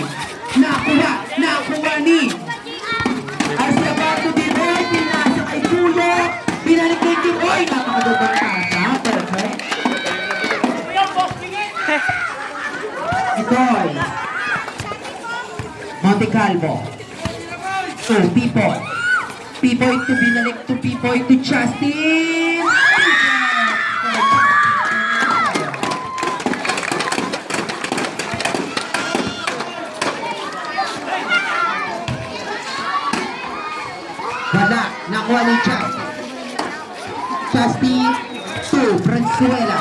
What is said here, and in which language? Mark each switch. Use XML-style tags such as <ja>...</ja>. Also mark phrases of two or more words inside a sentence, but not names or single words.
<tl>Nakuha ni Arsabato Pipoy, pinasa kay Pulo, binalik kay Pipoy, napakagandang tasa, perfect. Pipoy. Monte Calvo. To Pipoy. Pipoy to binalik to Pipoy to Justin. Wala. Nakuha ni Justin. Justin to Venezuela.</tl>